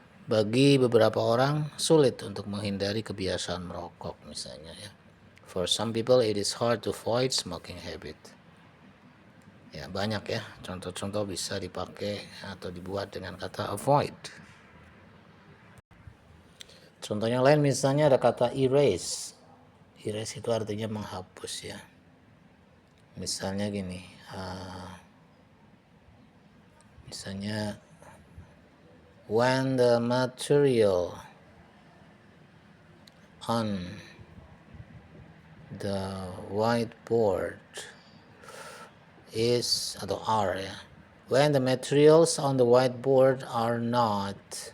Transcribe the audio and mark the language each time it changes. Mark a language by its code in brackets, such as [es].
[id] Bagi beberapa orang sulit untuk menghindari kebiasaan merokok misalnya ya. [en] For some people it is hard to avoid smoking habit. [id] Ya, banyak ya contoh-contoh bisa dipakai atau dibuat dengan kata avoid. Contohnya lain misalnya ada kata erase. Erase itu artinya menghapus ya. Misalnya gini, misalnya [en] when the material on the whiteboard is atau are ya, when the materials on the whiteboard are not